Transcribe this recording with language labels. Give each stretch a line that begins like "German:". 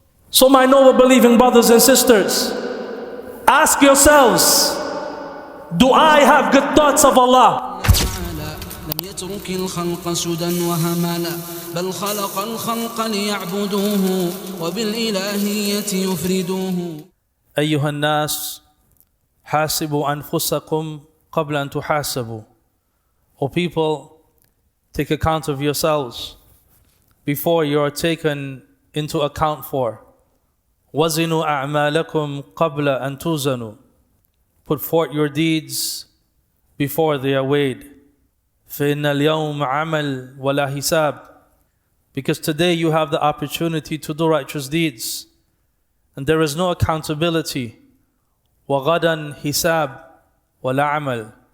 English: So my noble believing brothers and sisters, ask yourselves, do I have good thoughts of Allah?
Arabic: لم يترك الخلق سدى وهملا بل خلق الخلق ليعبدوه وبالإلهية يفردوه. أيها الناس حاسبوا أنفسكم قبل أن تحاسبوا.
English: O people, take account of yourselves before you are taken into account for.
Arabic: وزنوا أعمالكم قبل أن توزنوا.
English: Put forth your deeds before they are weighed.
Arabic: فإن اليوم عمل ولا حساب.
English: Because today you have the opportunity to do righteous deeds, and there is no accountability.
Arabic: وغدا حساب ولا عمل.